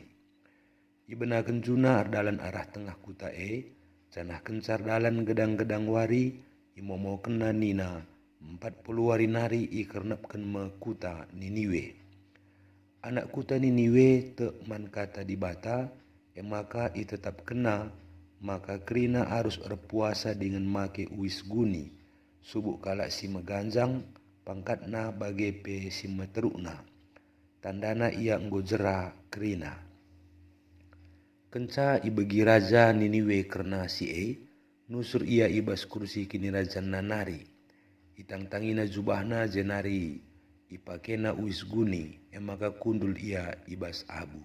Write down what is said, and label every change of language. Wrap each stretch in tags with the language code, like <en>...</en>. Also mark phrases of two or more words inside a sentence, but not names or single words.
<btx>Ibenaken Juna ardalan arah tengah kuta janah kencar dalan gedang-gedang wari imomo kena nina 40 hari nari ikernapkan me kuta Niniwe. Anak kuta Niniwe te man kata dibata maka i tetap kena maka kerina</btx> <id>harus berpuasa dengan</id> <btx>make uis guni subuk kalak si meganjang pangkatna bage pe si meterukna tandana ia enggo jera kerina. Kenca ibegi raja Niniwe kerna si nusur ia ibas kursi kini raja nanari itang-tangina jubahna jenari ipakena uis guni maka kundul ia ibas abu.</btx>